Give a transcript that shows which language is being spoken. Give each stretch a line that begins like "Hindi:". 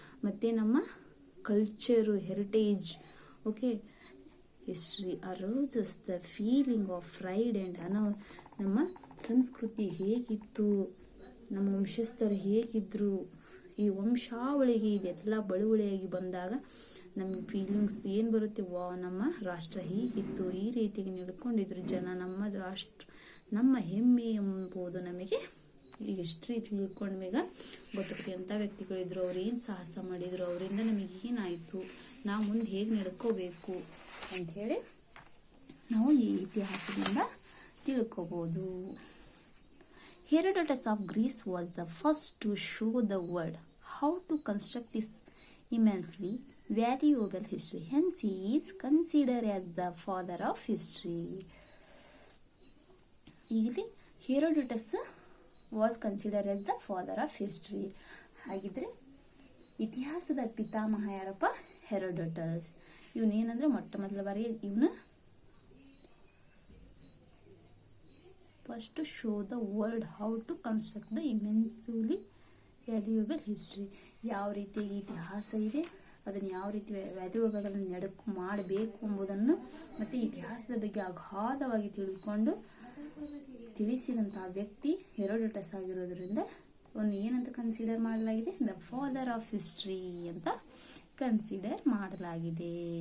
Kannada: ಮತ್ತು ನಮ್ಮ culture, heritage, okay,
English: history arouses the feeling of pride and
Kannada: ನಮ್ಮ ಸಂಸ್ಕೃತಿ ಹೇಗಿತ್ತು, ನಮ್ಮ ವಂಶಸ್ಥರು ಹೇಗಿದ್ದರು, ಈ ವಂಶಾವಳಿಗೆ ಇದೆಲ್ಲ ಬಳುವಳಿಯಾಗಿ ಬಂದಾಗ ನಮ್ಮ ಫೀಲಿಂಗ್ಸ್ ಏನು ಬರುತ್ತೆ, ನಮ್ಮ ರಾಷ್ಟ್ರ ಹೀಗಿತ್ತು, ಈ ರೀತಿಗೆ ನಡ್ಕೊಂಡಿದ್ರು ಜನ, ನಮ್ಮ ರಾಷ್ಟ್ರ ನಮ್ಮ ಹೆಮ್ಮೆ ಎಂಬುದು ನಮಗೆ ಈ ಹಿಸ್ಟ್ರಿ ತಿಳ್ಕೊಂಡ್ಮೇಗ ಗೊತ್ತಾಗುತ್ತೆ. ಎಂಥ ವ್ಯಕ್ತಿಗಳಿದ್ರು, ಅವ್ರು ಏನು ಸಾಹಸ ಮಾಡಿದರು, ಅವರಿಂದ ನಮಗೆ ಏನಾಯಿತು, ನಾವು ಮುಂದೆ ಹೇಗೆ ನಡ್ಕೋಬೇಕು ಅಂಥೇಳಿ ನಾವು ಈ ಇತಿಹಾಸದಿಂದ ತಿಳ್ಕೋಬೋದು.
English: Herodotus of Greece was the first to show the world how to construct this immensely valuable history. Hence, he is considered as the father of history. ಇಲ್ಲಿ Herodotus was considered as the father of history.
Kannada: ಹಾಗಿದ್ರೆ ಇತಿಹಾಸದ ಪಿತಾಮಹ ಯಾರಪ್ಪ? Herodotus. ಇವನೇನಂದ್ರೆ ಮೊಟ್ಟ ಮೊದಲ ಬಾರಿಗೆ ಇವನು
English: First show the world how to construct the immensely valuable history.
Kannada: ಯಾವ ರೀತಿಯಾಗಿ ಇತಿಹಾಸ ಇದೆ, ಅದನ್ನು ಯಾವ ರೀತಿ ವ್ಯಾಲ್ಯೂಯಬಲ್ ಮಾಡಬೇಕು ಎಂಬುದನ್ನು ಮತ್ತು ಇತಿಹಾಸದ ಬಗ್ಗೆ ಅಗಾಧವಾಗಿ ತಿಳಿಸಿದಂತಹ ವ್ಯಕ್ತಿ ಹೆರೋಡೋಟಸ್ ಆಗಿರೋದ್ರಿಂದ ಅವನು ಏನಂತ ಕನ್ಸಿಡರ್ ಮಾಡಲಾಗಿದೆ?
English: the father of history
Kannada: ಅಂತ ಕನ್ಸಿಡರ್ ಮಾಡಲಾಗಿದೆ.